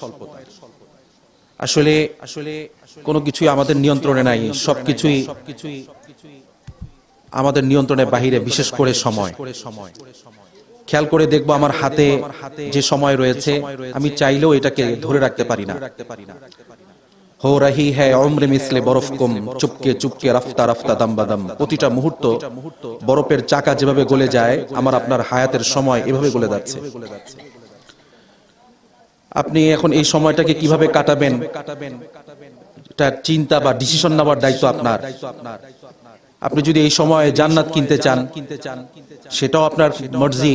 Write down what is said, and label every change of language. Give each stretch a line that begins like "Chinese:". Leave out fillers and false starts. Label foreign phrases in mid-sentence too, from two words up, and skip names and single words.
Bangla: আসলে কোনো কিছুই আমাদের নিয়ন্ত্রণে নাই, সবকিছুই আমাদের নিয়ন্ত্রণের বাহিরে, বিশেষ করে সময়। খেয়াল করে দেখবো আমার হাতে যে সময় রয়েছে আমি চাইলেও এটাকে ধরে রাখতে পারি না।
Urdu: ہو رہی ہے عمر مثلِ برف کم چپکے چپکے رفتہ رفتہ دم بدم.
Bangla: প্রতিটা মুহূর্ত বরফের চাকা যেভাবে গলে যায়, আমার আপনার হায়াতের সময় এভাবে গলে যাচ্ছে। আপনি এখন এই সময়টাকে কিভাবে কাটাবেন, এটা চিন্তা বা ডিসিশন নেওয়ার দায়িত্ব আপনার। আপনি যদি এই সময়ে জান্নাত কিনতে চান, সেটাও আপনার মর্জি।